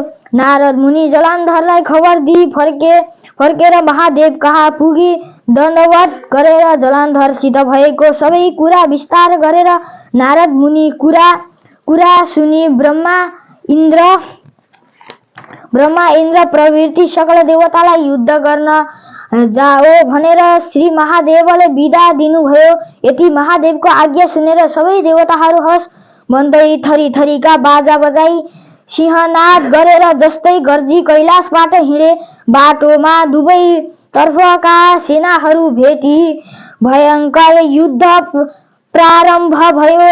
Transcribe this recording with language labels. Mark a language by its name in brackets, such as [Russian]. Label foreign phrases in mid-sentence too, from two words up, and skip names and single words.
[Nepali] नारद मुनि जलन्धरलाई खबर दिई फर्केर महादेव कहाँ पुगी दण्डवत गरेर जलन्धरसित भएको सबै कुरा विस्तार गरेर नारद मुनि कुरा सुनि ब्रह्मा इन्द्र प्रभृति सकल देवतालाई युद्ध गर्न जाओ भनेर श्री महादेवले विदा दिनुभयो। यति महादेवको आज्ञा सुनेर सबै देवताहरू हस भन्दै थरीका बाजा बजाई सिंहनाद गरेर जस्तै गर्जी कैलाशबाट हिँडे। बाटोमा दुवै तर्फका सेनाहरू भेटी भयंकर युद्ध प्रारम्भ भयो।